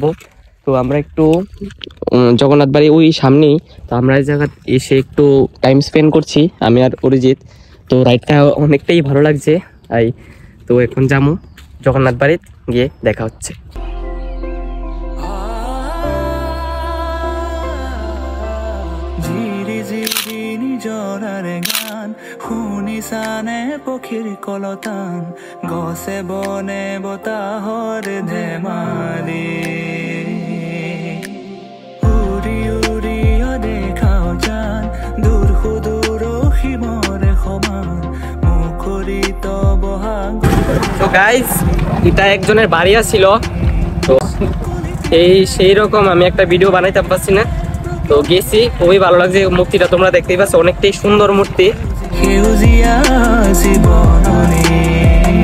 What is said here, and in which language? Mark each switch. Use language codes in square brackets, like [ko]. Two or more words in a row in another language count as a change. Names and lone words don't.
[bn] তো আমরা একটু জগন্নাথ বাড়ি ওই সামনেই, তো আমরা এই জায়গা এসে একটু [en] time spend [bn] করছি আমি আর অরিজিৎ। তো রাইডটা অনেকটাই ভালো লাগছে। তো এখন যাবো জগন্নাথ বাড়িতে, গিয়ে দেখা হচ্ছে। [as] ঝিরি ঝিরি নিজরার গান শুনিছানে পক্ষীর কলতান। গছে বনে বতাহৰ ধেমালি উৰি উৰি দেখাও জান দূৰ সুদূৰ সীমৰে সমান মুখৰিত বহাগ। [bn] তো গাইস এটা একজনের বাড়ি ছিল, তো সেই রকম আমি একটা ভিডিও বানাইতে পারছি না। তো গেছি, খুবই ভালো লাগছে মূর্তিটা, তোমরা দেখতেই পাচ্ছ অনেকটাই সুন্দর মূর্তি। [as] সেউজীয়া জীৱননী